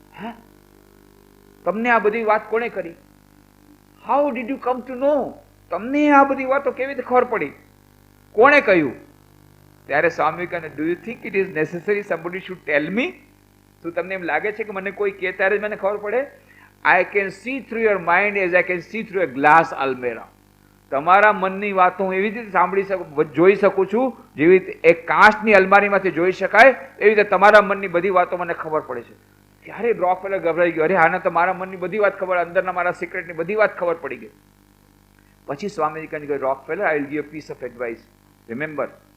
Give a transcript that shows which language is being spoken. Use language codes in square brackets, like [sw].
[gu] હા, તમને આ બધી વાત કોણે કરી? [en] How did you come to know? [gu] તમને આ બધી વાતો કેવી રીતે ખબર પડી? કોણે કહ્યું? [en] ત્યારે Swami Vivekananda, do you think it is necessary somebody should tell me? [gu] શું તમને એમ લાગે છે કે મને કોઈ કહે ત્યારે જ મને ખબર પડે? [en] I can see through your mind as I can see through a glass almirah. [gu] તમારા મનની વાતો હું એવી રીતે જોઈ શકું છું જેવી રીતે એક કાચની અલમારીમાંથી જોઈ શકાય, એવી રીતે તમારા મનની બધી વાતો મને ખબર પડે છે. ત્યારે રોકફેલર ગભરાઈ ગયો. અરે આને તો મારા મનની બધી વાત ખબર, અંદરના મારા સિક્રેટની બધી વાત ખબર પડી ગઈ. પછી સ્વામી વિવેકાનંદ કહ્યું, Rockefeller, [en] I will give a piece of advice. Remember,